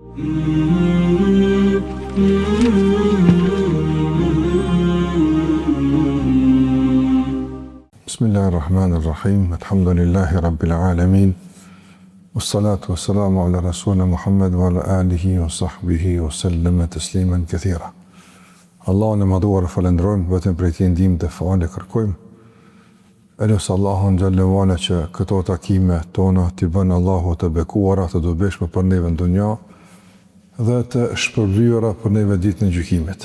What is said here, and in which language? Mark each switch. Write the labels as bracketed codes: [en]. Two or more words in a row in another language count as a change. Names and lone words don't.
[ar] بسم الله الرحمن الرحيم. الحمد لله رب العالمين والصلاة والسلام على رسولنا محمد وعلى آله وصحبه وسلم تسليما كثيرا. [sq] Allahun e madhuar falendrojmë, vetëm prej tij ndihmë dhe falë kërkojmë. Elusë Allahun [ar] جل وعلا [sq] që këto takime tona t'i bën Allahu të bekuara, të dobishme për neve në dunja dhe të shpërblyera për neve ditën e gjykimit.